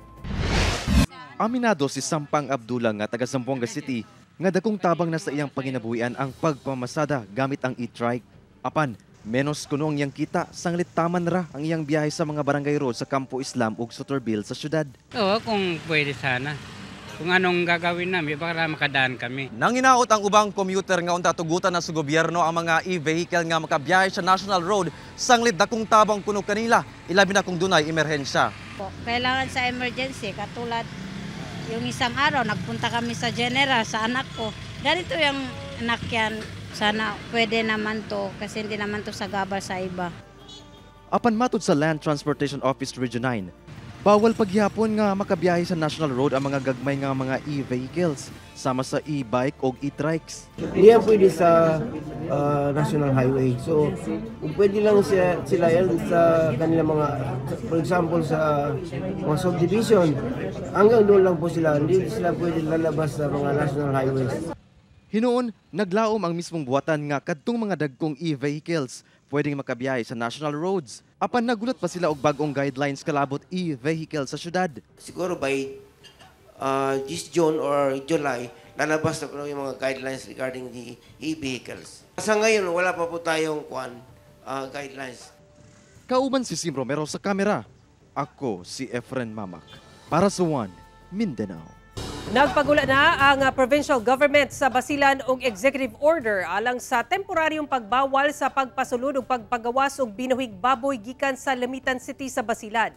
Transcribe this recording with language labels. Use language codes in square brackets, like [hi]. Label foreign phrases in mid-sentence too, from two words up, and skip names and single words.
[ceb] Aminado si Sampang Abdullah nga taga Zamboanga City nga dakong tabang na sa iyang panginabuhian ang pagpamasada gamit ang e-trike. Apan, menos kuno ang iyang kita, sanglit taman ra ang iyang biyahe sa mga barangay road sa Campo Islam ug Sutorbil sa syudad. [tl] Oo, kung pwede sana. Kung anong gagawin namin para makadaan kami. [ceb] Nang hinaot ang ubang commuter nga unta tugutan na sa gobyerno ang mga e-vehicle nga makabiyahe sa National Road, sanglit dakong tabang kuno kanila, ilabi na kung dunay emerhensya. [tl] Kailangan sa emergency, katulad yung isang araw, nagpunta kami sa General, sa anak ko. Ganito yung anak yan, sana pwede naman to, kasi hindi naman to sagabal sa iba. [ceb] Apan matud sa Land Transportation Office Region 9, bawal paghihapon nga makabiyahe sa National Road ang mga gagmay nga mga e-vehicles, sama sa e-bike o e-trikes. [tl] Hindi yan pwede sa National Highway. So, kung pwede lang sila yan sa kanila mga, [en] for example, [tl] sa mga subdivision, hanggang doon lang po sila. Hindi sila pwede lalabas sa mga National Highways. [ceb] Hinoon, naglaom ang mismong buwatan nga kadtong mga dagkong e-vehicles pwedeng makabiyahe sa national roads. Apan nagulat pa sila og bagong guidelines kalabot e-vehicle sa syudad. [en] Siguro by this June or July, [tl] lalabas na po yung mga guidelines [en] regarding the e-vehicles. [tl] Sa ngayon, wala pa po tayong guidelines. [ceb] Kauban si Sim Romero sa kamera. Ako si Efren Mamak para sa One Mindanao. Nagpagula na ang provincial government sa Basilan og [en] executive order [ceb] alang sa temporaryong pagbawal sa pagpasulod ug pagpagawas og binuhig baboy gikan sa Lamitan City sa Basilan.